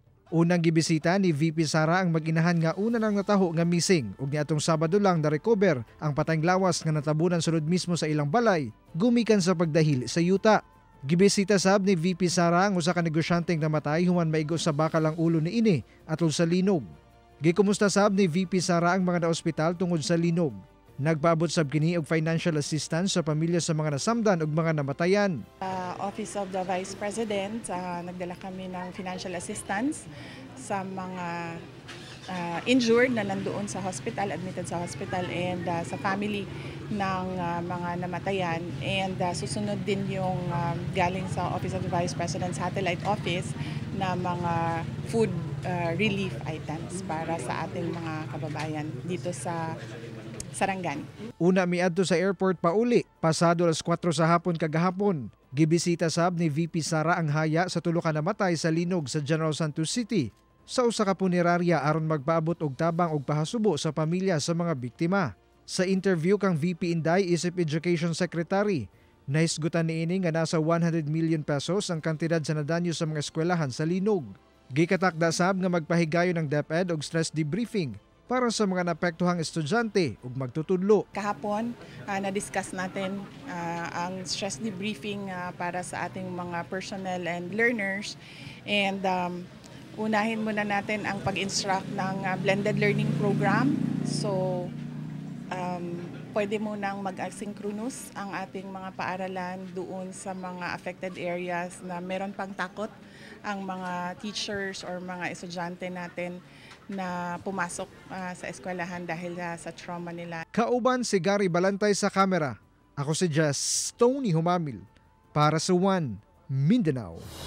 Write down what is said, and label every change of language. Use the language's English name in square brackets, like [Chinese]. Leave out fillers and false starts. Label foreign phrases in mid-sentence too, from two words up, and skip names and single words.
[Cebuano] Unang gibisita ni VP Sara ang mag-inahan nga una nang nataho nga missing ug niadtong Sabado lang na-recover ang patayng lawas nga natabunan sulod mismo sa ilang balay gumikan sa pagdahil sa yuta. Gibisita sab ni VP Sara ang usa ka negosyanteng namatay human maigo sa bakal ang ulo niini atol sa linog. Gikumusta sab ni VP Sara ang mga naospital tungod sa linog. Nagpaabot sab kini og [English] financial assistance [Cebuano] sa pamilya sa mga nasamdan ug mga namatayan. [Filipino] Office of the Vice President, nagdala kami ng [English] financial assistance [Filipino] sa mga injured na nandoon sa hospital, admitted sa hospital, and sa family ng mga namatayan. And susunod din yung galing sa Office of the Vice President Satellite Office na mga [English] food relief items [Filipino] para sa ating mga kababayan dito sa Sarangani. [Cebuano] Una miadto sa airport pauli, pasado alas 4 sa hapon kagahapon. Gibisita sab ni VP Sara ang haya sa tulo ka namatay sa linog sa General Santos City sa usa ka punerarya aron magpaabot og tabang og pahasubo sa pamilya sa mga biktima. Sa interview kang VP Inday isip [English] Education Secretary, [Cebuano] nahisgutan niini nga nasa 100 million pesos ang kantidad sa nadanyo sa mga eskwelahan sa linog. Gikatakda sab nga magpahigayon ng DepEd og [English] stress debriefing [Cebuano] para sa mga naapektuhang estudyante ug magtutudlo. [Filipino] Kahapon, na-discuss natin ang [English] stress debriefing [Filipino] para sa ating mga [English] personnel and learners. [Filipino] And unahin muna natin ang pag-instruct ng [English] blended learning program. [Filipino] So, pwede munang mag-asynchronous ang ating mga paaralan doon sa mga [English] affected areas [Filipino] na meron pang takot ang mga teachers or mga estudyante natin na pumasok sa eskwelahan dahil sa trauma nila. [Cebuano] Kauban si Gary Balantay sa kamera. Ako si Jess Tony Humamil para sa One Mindanao.